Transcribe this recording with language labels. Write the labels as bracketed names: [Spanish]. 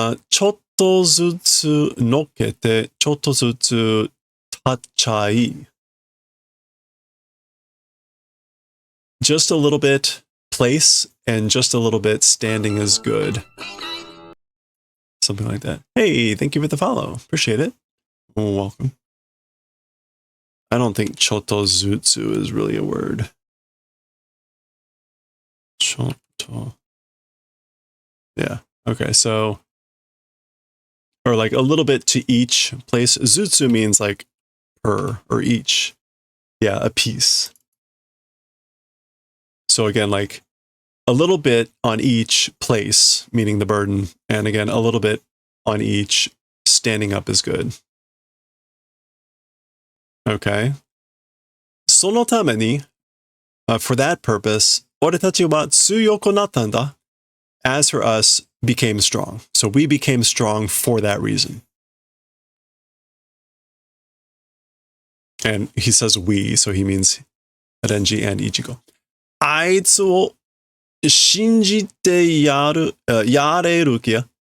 [Japanese] ちょっとずつ乗っけて、ちょっとずつ立っちゃい。 [English] Just a little bit place and just a little bit standing is good. Something like that. Hey, thank you for the follow. Appreciate it. Welcome. I don't think chotozutsu is really a word. Choto. Yeah. Okay, so or like a little bit to each place. Zutsu means like per or each. Yeah, a piece. So again, like a little bit on each place, meaning the burden, and again, a little bit on each standing up is good. Okay. [Japanese] そのために [English] for that purpose, [Japanese] 俺たちは強くなったんだ. [English] As for us, became strong. So we became strong for that reason. And he says we, so he means Renji and Ichigo. [Japanese] あいつを信じてやれRukia.